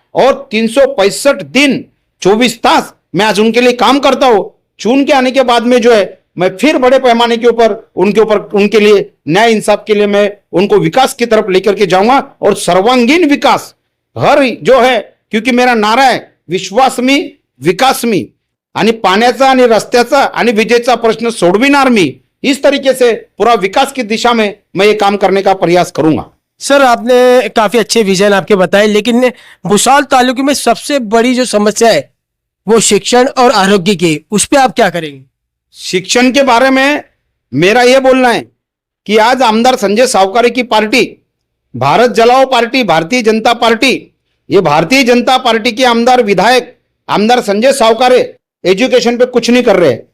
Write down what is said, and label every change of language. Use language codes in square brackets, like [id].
[hi] और 365 दिन 24 तास मैं आज उनके लिए काम करता हूं। चुन के आने के बाद में जो है मैं फिर बड़े पैमाने के ऊपर उनके लिए न्याय इंसाफ के लिए मैं उनको विकास की तरफ लेकर के जाऊंगा और सर्वांगीण विकास हर जो है, क्योंकि मेरा नारा है [mr] विश्वास मी विकास मी आणि पाण्याचा आणि रस्त्याचा आणि विजेचा प्रश्न सोडविणार मी, [hi] इस तरीके से पूरा विकास की दिशा में मैं ये काम करने का प्रयास करूंगा। सर आपने काफी अच्छे विजन आपके बताए, लेकिन भुसावल तालुके में सबसे बड़ी जो समस्या है वो शिक्षण और आरोग्य की, उस पर आप क्या करेंगे? शिक्षण के बारे में मेरा यह बोलना है कि आज आमदार संजय सावकारे की पार्टी, भारत जलाओ पार्टी, भारतीय जनता पार्टी, ये भारतीय जनता पार्टी के आमदार विधायक आमदार संजय सावकारे एजुकेशन पे कुछ नहीं कर रहे।